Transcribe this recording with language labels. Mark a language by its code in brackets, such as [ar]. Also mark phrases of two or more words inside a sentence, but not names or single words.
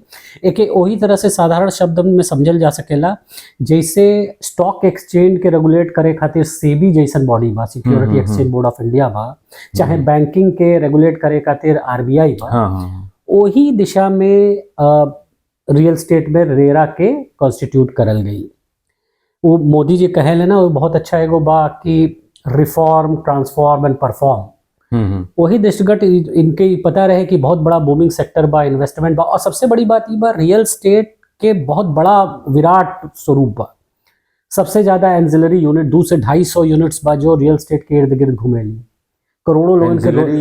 [bho] एके वही तरह से साधारण शब्द में समझल जा सकेला जैसे [en] stock exchange [bho] के रेगुलेट करे खातिर सेबी जैसन बॉडी बा, सिक्योरिटी एक्सचेंज बोर्ड ऑफ इंडिया बा, चाहे बैंकिंग के रेगुलेट करे खातिर आरबीआई बा। वही दिशा में [en] real estate [bho] में रेरा के कॉन्स्टिट्यूट करल गई। वो मोदी जी कहे लेना, वो बहुत अच्छा एगो बा कि [en] reform, transform and perform. [bho] वही दृष्टिगत इनके पता रहे कि बहुत बड़ा [en] booming sector [bho] बा, इन्वेस्टमेंट बा। और सबसे बड़ी बात ये बा, [en] real estate [bho] के बहुत बड़ा विराट स्वरूप बा। सबसे ज्यादा [en] ancillary unit [bho] 200 से 250 यूनिट्स बा जो [en] real estate [bho] के इर्द गिर्द घूमेली। करोड़ों लोगों के